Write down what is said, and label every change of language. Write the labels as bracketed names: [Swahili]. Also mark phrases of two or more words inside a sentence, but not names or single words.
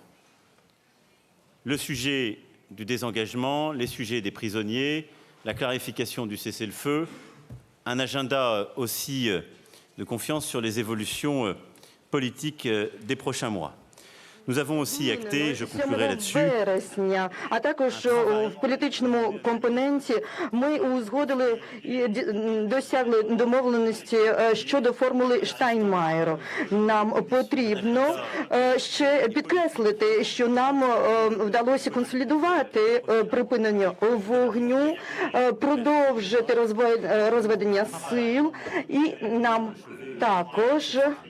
[French] Le sujet du désengagement, les sujets des prisonniers, la clarification du cessez-le-feu, un agenda aussi de confiance sur les évolutions politiques des prochains mois. Nous avons aussi acté, je conclurai là-dessus, [Ukrainian] вересня, а також в політичному компоненті ми узгодили і досягли домовленості щодо формули Штайнмаєру. Нам потрібно ще підкреслити, що нам вдалося консолідувати припинення вогню, продовжити розведення сил, і нам також